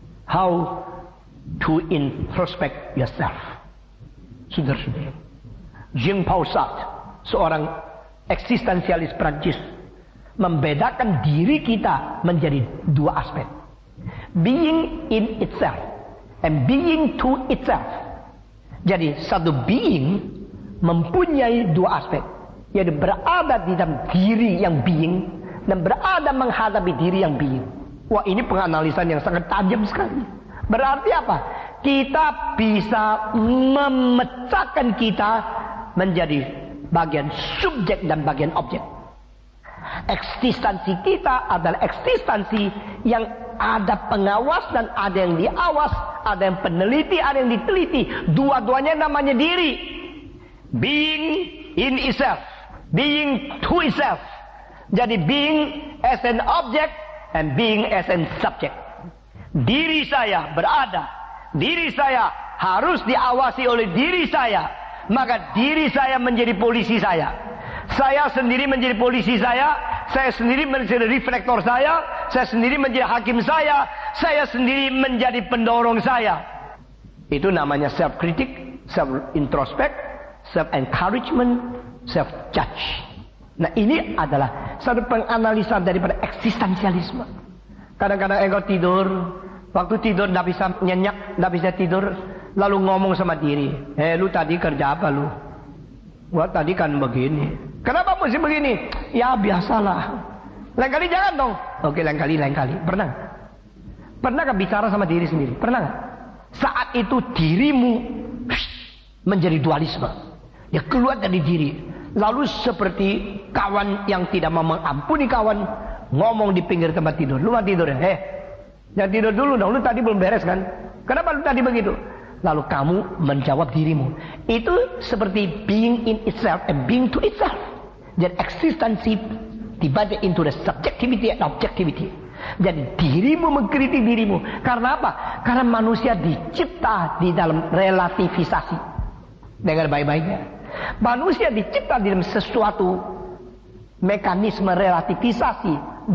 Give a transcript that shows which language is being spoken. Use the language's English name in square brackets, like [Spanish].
[English] How to introspect yourself. [Indonesian] Saudara-saudara, Jean-Paul Sartre, seorang eksistensialis Prancis, membedakan diri kita menjadi dua aspek. [English] Being in itself and being to itself. [Indonesian] Jadi satu being mempunyai dua aspek, yaitu berada di dalam diri yang being dan berada menghadapi diri yang being. Wah, ini penganalisan yang sangat tajam sekali. Berarti apa? Kita bisa memecahkan kita menjadi bagian subjek dan bagian objek. Eksistensi kita adalah eksistensi yang ada pengawas dan ada yang diawas, ada yang peneliti, ada yang diteliti. Dua-duanya namanya diri. [English] Being in itself, being to itself. [Indonesian] Jadi [English] being as an object and being as an subject. [Indonesian] Diri saya berada, diri saya harus diawasi oleh diri saya. Maka diri saya menjadi polisi saya. Saya sendiri menjadi polisi saya sendiri menjadi reflektor saya sendiri menjadi hakim saya sendiri menjadi pendorong saya. Itu namanya [English] self-critic, self-introspect, self-encouragement, self-judge. [Indonesian] Nah, ini adalah satu penganalisan daripada eksistensialisme. Kadang-kadang engkau tidur, waktu tidur tidak bisa nyenyak, tidak bisa tidur, lalu ngomong sama diri, lu tadi kerja apa lu? Gua tadi kan begini. Kenapa mesti begini? Ya biasalah. Lain kali jangan dong. Oke, lain kali. Pernah? Pernahkah bicara sama diri sendiri? Pernah nggak? Saat itu dirimu menjadi dualisme. Ya keluar dari diri. Lalu seperti kawan yang tidak mau mengampuni kawan, ngomong di pinggir tempat tidur. Lu mau tidur ya? Jangan tidur dulu dong. Lu tadi belum beres kan? Kenapa lu tadi begitu? Lalu kamu menjawab dirimu. Itu seperti [English] being in itself and being to itself. [Indonesian] Jadi eksistensi dibagi [English] into the subjectivity and objectivity. [Indonesian] Jadi dirimu mengkritik dirimu. Karena apa? Karena manusia dicipta di dalam relativisasi. Dengar baik-baiknya. Manusia dicipta di dalam sesuatu mekanisme relativisasi.